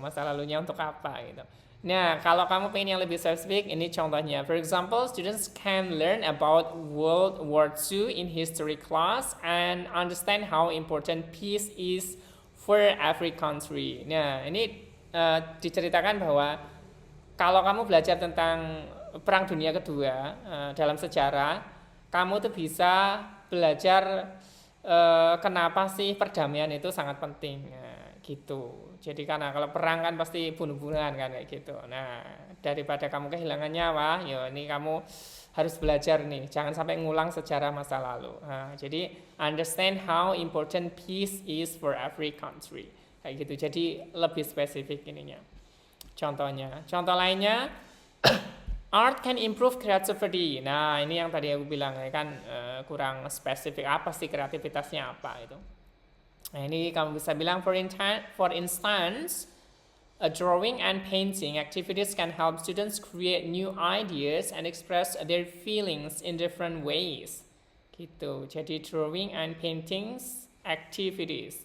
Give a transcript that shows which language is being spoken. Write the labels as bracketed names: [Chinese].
[Indonesian] Masa lalunya untuk apa gitu. Nah, kalau kamu pengen yang lebih spesifik, ini contohnya. [English] For example, students can learn about World War II in history class and understand how important peace is for every country. [Indonesian] Nah, ini diceritakan bahwa kalau kamu belajar tentang Perang Dunia Kedua dalam sejarah, kamu tuh bisa belajar kenapa sih perdamaian itu sangat penting. gitu. Jadi karena kalau perang kan pasti bunuh-bunuhan kan kayak gitu. Nah, daripada kamu kehilangan nyawa, ya ini kamu harus belajar nih, jangan sampai ngulang sejarah masa lalu. Nah, jadi [English] understand how important peace is for every country. [Indonesian] Kayak gitu. Jadi lebih spesifik ininya. Contoh lainnya, [English] art can improve creativity. [Indonesian] Nah, ini yang tadi aku bilang ya kan kurang spesifik apa sih kreativitasnya apa itu. Nah, ini kamu bisa bilang [English] for instance, a drawing and painting activities can help students create new ideas and express their feelings in different ways. Gitu. [Indonesian] Jadi [English] drawing and paintings activities.